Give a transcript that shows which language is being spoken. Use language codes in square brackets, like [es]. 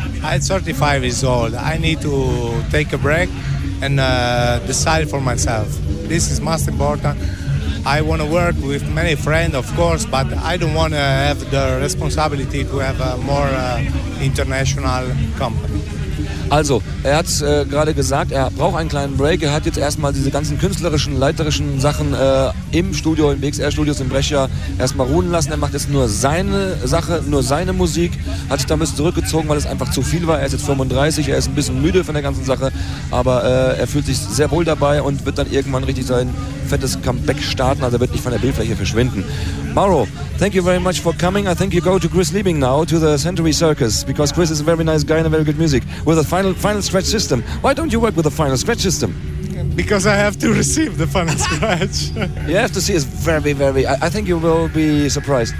[en] I'm 35 years old. I need to take a break and decide for myself. This is most important. I want to work with many friends, of course, but I don't want to have the responsibility to have a more international company. [de] Also, er hat gerade gesagt, er braucht einen kleinen Break. Er hat jetzt erstmal diese ganzen künstlerischen, leiterischen Sachen im Studio, im BXR-Studios, im Brescia erstmal ruhen lassen. Er macht jetzt nur seine Sache, nur seine Musik. Hat sich da ein bisschen zurückgezogen, weil es einfach zu viel war. Er ist jetzt 35, er ist ein bisschen müde von der ganzen Sache. Aber er fühlt sich sehr wohl dabei und wird dann irgendwann richtig sein fettes Comeback starten. Also wird nicht von der Bildfläche verschwinden. Mauro, [en] thank you very much for coming. I think you go to Chris Liebing now, to the Century Circus, because Chris is a very nice guy and a very good music. With a final scratch system. Why don't you work with a final scratch system? Because I have to receive the final scratch. You have to see it's very, very... I think you will be surprised.